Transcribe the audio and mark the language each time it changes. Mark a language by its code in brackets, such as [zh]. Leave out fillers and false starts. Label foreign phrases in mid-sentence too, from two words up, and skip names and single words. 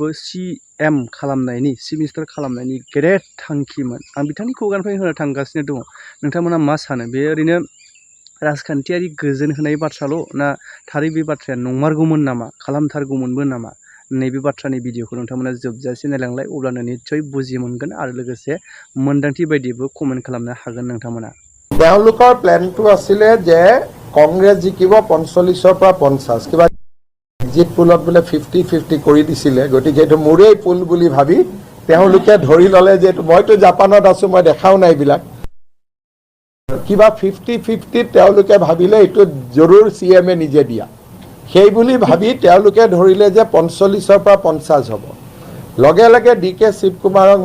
[brx] CM खालामनायनि [en] chief minister [brx] खालामनायनि गेदेर थांखिमोन आं बिथांनि खुगानिफ्राय होनो थांगासिनो दङ नोंथांमोना मा सानो बे ओरैनो राजखान्थियारि गोजोन होनाय बाथ्राल' ना थारै बे बाथ्राया नंमारगौमोन नामा खालामथारगौमोनबो नामा नैबे बाथ्रानि भिडिअखौ नोंथांमोना जोबजासे नायलांलाय अब्लानो निश्चय बुजि मोनगोन आरो लोगोसे मोन्दांथि बायदिबो कमेन्ट खालामनो हागोन नोंथांमोना [as] তেওঁলোকৰ প্লেনটো আছিল যে কংগ্ৰেছ জিকিব 45 পৰা 50 কিবা [en] exit poll [as] বোলে 50-50 কৰি দিছিলে গতিকে এইটো মোৰেই পুল বুলি ভাবি তেওঁলোকে ধৰি ললে যে মইতো জাপানত আছো মই দেখাও নাই বিলাক কিবা 50-50 তেওঁলোকে ভাবিলে এইটো জৰুৰ CM নিজে দিয়া সেই বুলি ভাবি তেওঁলোকে ধৰিলে যে 45 পৰা 50 হ'ব লগে লগে DK শিৱকুমাৰক